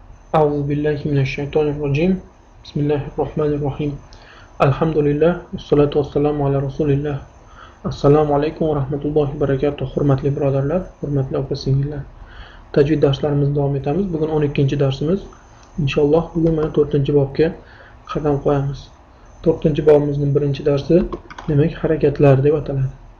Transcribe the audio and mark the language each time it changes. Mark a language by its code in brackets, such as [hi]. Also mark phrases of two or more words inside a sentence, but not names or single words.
[ar] أعوذ بالله من الشيطان الرجيم بسم الله الرحمن الرحيم الحمد لله والصلاة والسلام على رسول الله السلام عليكم ورحمة الله وبركاته. [uz] Hurmatli birodarlar, hurmatli opa-singillar. Tajvid darslarimizni davom etamiz. Bugun 12-darsimiz. Inshaalloh bugun mana 4-bobga qadam qo'yamiz. 4-bobimizning birinchi darsi demak harakatlar deb ataladi.